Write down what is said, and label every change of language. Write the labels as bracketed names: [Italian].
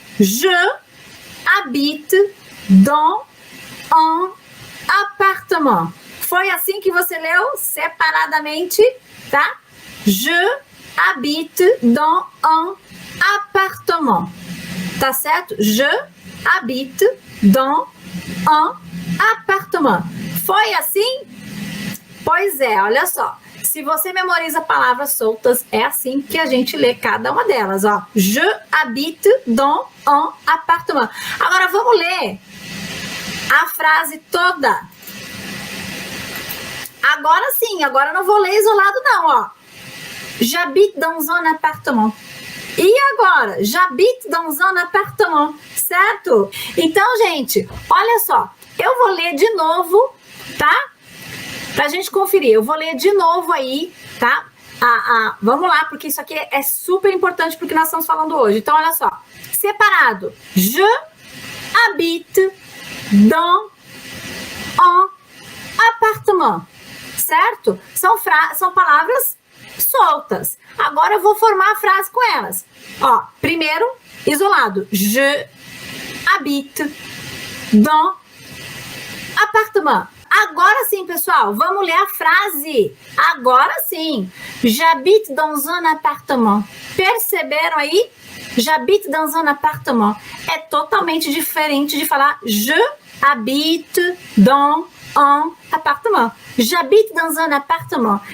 [French] Je habite dans un appartement. [Portuguese] Foi assim que você leu separadamente, tá? [French] Je habite dans un appartement. [Portuguese] Tá certo? [French] Je habite dans un appartement. [Portuguese] Foi assim? Pois é, olha só. Se você memoriza palavras soltas, é assim que a gente lê cada uma delas, ó. [French] Je habite dans un appartement. [Portuguese] Agora vamos ler a frase toda. Agora sim, agora eu não vou ler isolado não, ó. [French] J'habite dans un appartement. [Portuguese] E agora? [French] J'habite dans un appartement, certo? [Portuguese] Então, gente, olha só. Eu vou ler de novo, tá? Pra gente conferir. Eu vou ler de novo aí, tá? Vamos lá, porque isso aqui é super importante porque nós estamos falando hoje. Então, olha só. Separado. [French] Je habite dans un appartement. [Portuguese] Certo? São palavras soltas. Agora eu vou formar a frase com elas. Ó, primeiro, isolado. [French] Je habite dans appartement. [Portuguese] Agora sim, pessoal, vamos ler a frase. Agora sim. [French] J'habite dans un appartement. [Portuguese] Perceberam aí? [French] J'habite dans un appartement. [Portuguese] É totalmente diferente de falar [French] je habite dans un appartement. J'habite dans un appartement.